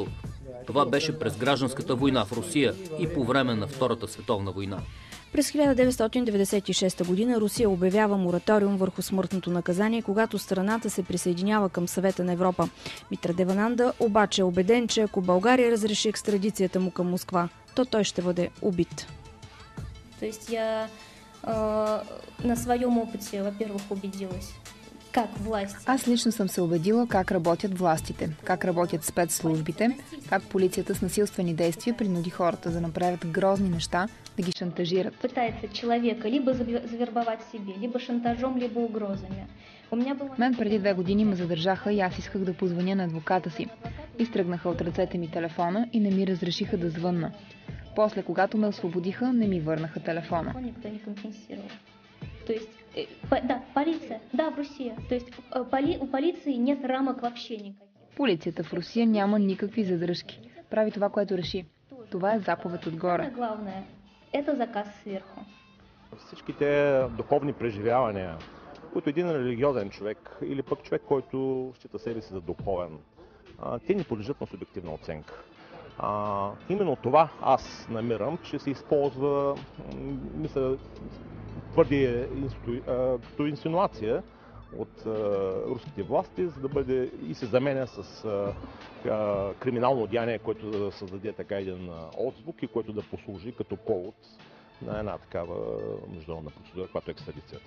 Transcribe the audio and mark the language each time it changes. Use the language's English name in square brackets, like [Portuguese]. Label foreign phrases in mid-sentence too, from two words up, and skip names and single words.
[Bulgarian] Това беше през гражданската война в Русия и по време на Втората световна война. През 1996 година Русия обявява мораториум върху смъртното наказание, когато страната се присъединява към Съвета на Европа. Митра Девананда обаче е убеден, че ако България разреши екстрадицията му към Москва, то той ще бъде убит. [Russian] То есть я на своем опыте, во-первых, убедилась, как власть. [Bulgarian] Аз лично съм се убедила как работят властите, как работят спецслужбите, как полицията с насилствени действия принуди хората да направят грозни неща, да ги шантажират. [Russian] Пытается човека либо завербовать себе, либо шантажом, либо угрозами. [Bulgarian] Мен преди 2 години ме задържаха и аз исках да позвъня на адвоката си. Изтръгнаха от ръцете ми телефона и не ми разрешиха да звънна. После, когато ме освободиха, не ми върнаха телефона. [Russian] Никто не компенсировал. То есть, да, полиция, да, в Русия. То есть у полиции нет рамок вообще никаких. [Bulgarian] Полицията в Русия няма никакви задръжки. Прави това, което реши. Това е заповед отгоре. [Russian] Главное, это заказ сверху. [Bulgarian] Всичките духовни преживявания, които един религиозен човек или пък човек, който счита себе си за духовен, те не подлежат на субективна оценка. Именно това аз намирам, че се използва, мисля, твърди като инсинуация от руските власти, за да бъде и се заменя с криминално деяние, което да създаде така един отзвук и който да послужи като повод на една такава международна процедура, която е екстрадицията.